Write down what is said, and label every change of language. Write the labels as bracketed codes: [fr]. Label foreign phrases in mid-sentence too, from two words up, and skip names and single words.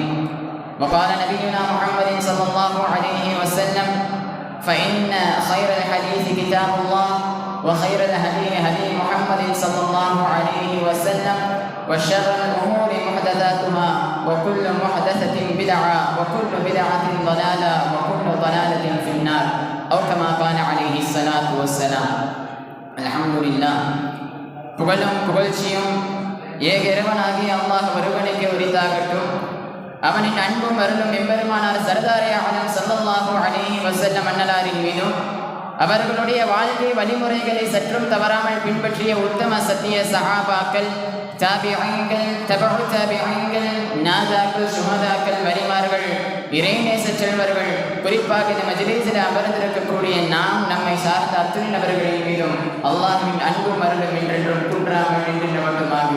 [ar] وقال نبينا محمد صلى الله عليه وسلم: فإن خير الحديث كتاب الله وخير الهدي هدي محمد صلى الله عليه وسلم وشر الأمور محدثاتها وكل محدثة بدعة وكل بدعة ضلالة وكل ضلالة في النار أو كما قال عليه الصلاة والسلام. [ta] அல்ஹம்துலில்லாஹ். புகழும் புகழ்ச்சியும் ஏக இறைவனாகிய அல்லாஹ் ஒருவனுக்கு உரித்தாகட்டும். அவனின் அன்பும் அருளும் எம்பெருமானார் [ur] سردارِ عالم [ar] صلى الله عليه وسلم [ta] அன்னலாரின் மீதும் அவர்களுடைய வாழ்க்கை வழிமுறைகளை சற்றும் தவறாமல் பின்பற்றிய உத்தம சத்திய சஹாபாக்கள், தாபிஈன்கள், தபஉ தாபிஈன்கள், நாதாக்கள், சுஹதாக்கள், வலிமார்கள், இறைநேச செல்வர்கள், குறிப்பாக இந்த மஜ்லிஸில் அமர்ந்திருக்கக்கூடிய நாம் நம்மை சார்ந்த அத்துணை நபர்களின் மீதும் அல்லாஹ்வின் அன்பும் அருளும் என்றென்றும் குன்றாமல் நின்று மட்டுமாகுக.